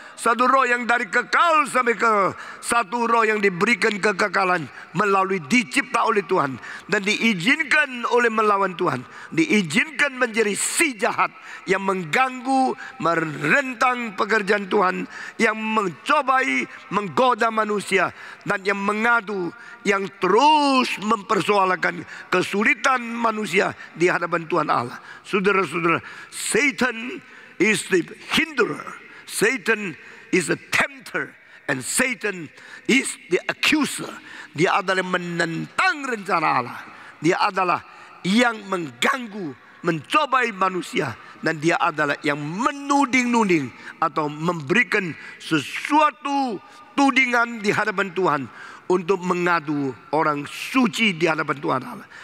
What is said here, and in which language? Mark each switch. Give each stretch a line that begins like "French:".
Indonesian: Satu roh yang dari kekal sampai ke satu roh yang diberikan kekekalan melalui dicipta oleh Tuhan dan diizinkan oleh melawan Tuhan, diizinkan menjadi si jahat yang mengganggu, merentang pekerjaan Tuhan, yang mencobai, menggoda manusia, dan yang mengadu, yang terus mempersoalkan kesulitan manusia di hadapan Tuhan Allah.
English: Saudara-saudara, Satan is the hinderer. Satan is a tempter and Satan is the accuser.
Indonesian: Dia adalah menentang rencana Allah. Dia adalah yang mengganggu, mencobai manusia, dan dia adalah yang menuding-nuding atau memberikan sesuatu tudingan di hadapan Tuhan untuk mengadu orang suci di hadapan Tuhan Allah.